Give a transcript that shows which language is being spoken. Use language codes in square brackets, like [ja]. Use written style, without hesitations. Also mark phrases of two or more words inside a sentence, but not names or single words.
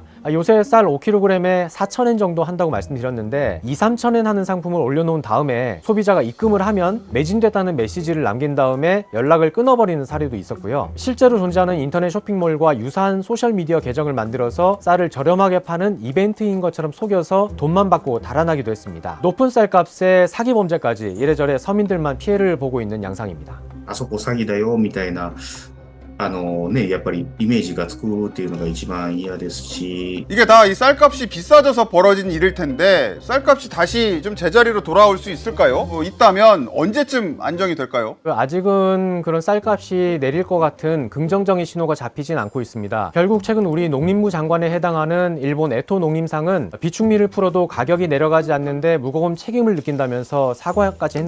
[ko] 요새 쌀 5kg에 4,000엔 정도 한다고 말씀드렸는데 2-3,000엔 하는 상품을 올려놓은 다음에 소비자가 입금을 하면 매진됐다는 메시지를 남긴 다음에 연락을 끊어버리는 사례도 있었고요. 실제로 존재하는 인터넷 쇼핑몰과 유사한 소셜미디어 계정을 만들어서 쌀을 저렴하게 파는 이벤트인 것처럼 속여서 돈만 받고 달아나기도 했습니다. 높은 쌀값에 사기 범죄까지 이래저래 서민들만 피해를 보고 있는 양상입니다. [ja] あそこ詐欺だよみたいなやっぱりイメージがつくっていうのが一番嫌ですし [ko] 이게 다 이 쌀값이 비싸져서 벌어진 일일 텐데 쌀값이 다시 좀 제자리로 돌아올 수 있을까요? 있다면 언제쯤 안정이 될까요? 아직은 그런 쌀값이 내릴 것 같은 긍정적인 신호가 잡히진 않고 있습니다. 결국 최근 우리 농림부 장관에 해당하는 일본 에토 농림상은 비축미를 풀어도 가격이 내려가지 않는데 무거운 책임을 느낀다면서 사과까지 했는데요.